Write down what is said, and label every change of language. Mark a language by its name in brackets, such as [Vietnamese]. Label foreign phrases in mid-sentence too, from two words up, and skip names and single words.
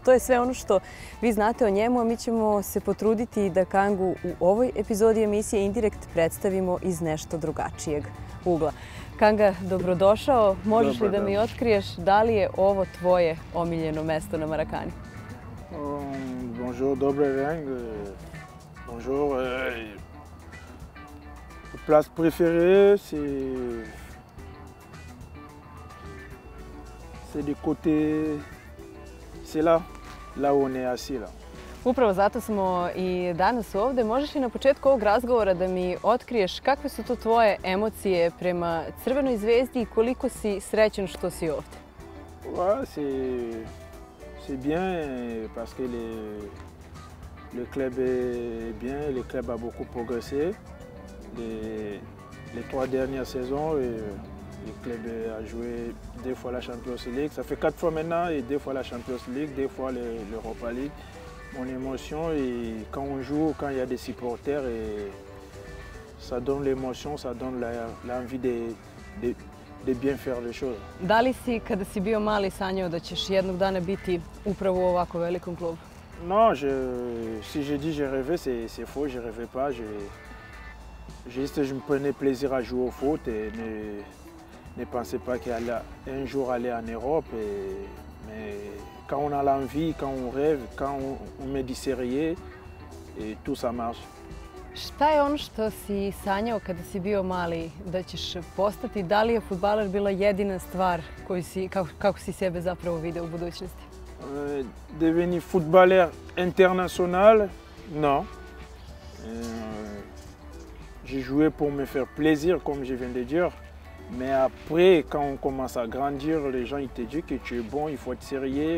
[Serbian] To je sve ono što vi znate o njemu, a mi ćemo se potruditi da Kangu u ovoj epizodi emisije Indirekt predstavimo iz nešto drugačijeg ugla. Kanga, dobrodošao. Možeš li da mi otkriješ da li je ovo tvoje omiljeno mesto na Marakani? Bonjour, dobar dan. [French] Bonjour. Place préférée, c'est du côté, c'est là où on est assis là. [Serbian] Upravo zato smo i danas ovde. Možeš li na početku ovog razgovora da mi otkriješ kakve su to tvoje emocije prema Crvenoj zvezdi i koliko si srećan što si ovde? [French] Ouais, c'est bien parce que le club est bien, le club a beaucoup progressé. Les 3 dernières saisons, le club a joué 2 fois la Champions League. Ça fait 4 fois maintenant et 2 fois la Champions League, 2 fois l'Europa League. Mon émotion, et quand on joue, quand il y a des supporters, et ça donne l'émotion, ça donne l'envie de bien faire les choses. [Serbian] Da li si, kada si bio mali, sanjao da ćeš jednog dana biti upravo u ovako velikom klubu? [French] Non, si je dis j'ai rêvé, c'est faux, je rêvais pas. Je me prenais plaisir à jouer au foot et ne pensais pas qu'il allait un jour aller en Europe. Mais quand on a l'envie, quand on rêve, quand on met du sérieux, et tout ça marche. [Serbian] Šta je ono što si sanjao kada si bio mali da ćeš postati? Da li je fudbaler bila jedina stvar kako si sebe zapravo video u budućnosti? [French] Devenir footballeur international, non. J'ai joué pour me faire plaisir, comme je viens de dire. Mais après, quand on commence à grandir, les gens ils te disent que tu es bon, il faut être sérieux.